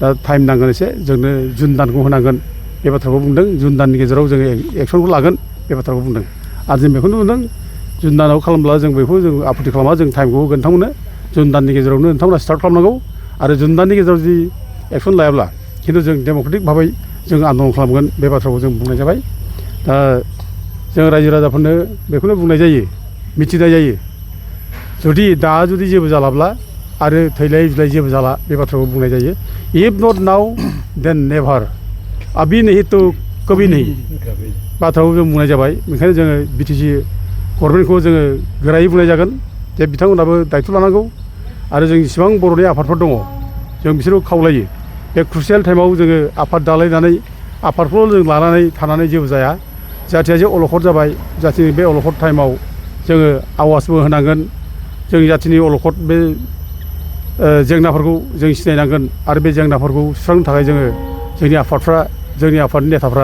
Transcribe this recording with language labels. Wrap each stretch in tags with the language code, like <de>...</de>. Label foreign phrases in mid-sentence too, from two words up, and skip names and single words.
<brx>टाइम नांगोन एसे जोंनो जुन दानखौ होनांगोन बे बाथ्राखौ बुंदों जुन दाननि गेजेराव जोङो एक्सनखौ लागोन बे बाथ्राखौ बुंदों आरो जों बेखौनो बुंदों जुन दानाव खालामब्ला जों बेखौ जों आपत्ति खालामा जों टाइमखौ होगोन नोंथांमोननो जुन दाननि गेजेरावनो नोंथांमोना स्टार्ट खालामनांगौ आरो जुन दाननि गेजेराव जुदि एक्सन लायाब्ला खिन्थु जों डेम'क्रेटिक भाबै जों आन्दलन खालामगोन बे बाथ्राखौ जों बुंनाय जाबाय दा जों रायजो राजाफोरनो बेखौनो बुंनाय जायो मिथिनाय जायो जुदि जेबो जालाब्ला आरो थैलाय बिलाय जेबो जाला बे बाथ्राखौ बुंनाय जायो</brx> <en>if not now then never</en> <hi>अभी नहीं तो कभी नहीं</hi> <brx>बाथ्राखौ जों बुंनाय जाबाय बेनिखायनो जोङो बिटिसि गभर्नमेन्टखौ जोङो गोरायै बुंनाय जागोन जे बिथांमोनहाबो दायथ' लानांगौ आरो जों जेसेबां बर'नि आफादफोर दङ जों बिसोरखौ खावलायो बे क्रुसियेल टाइमाव जोङो आफाद दालायनानै आफादखौल' जों लानानै थानानै जेबो जाया जाथिया जे अलखद जाबाय जाथिनि बे अलखद टाइमाव जोङो आवाजबो होनांगोन जोंनि जाथिनि अलखद बे जेंनाफोरखौ जों सिनायनांगोन आरो बे जेंनाफोरखौ सुस्रांनो थाखाय जोंनि आफादनि नेताफ्रा</brx>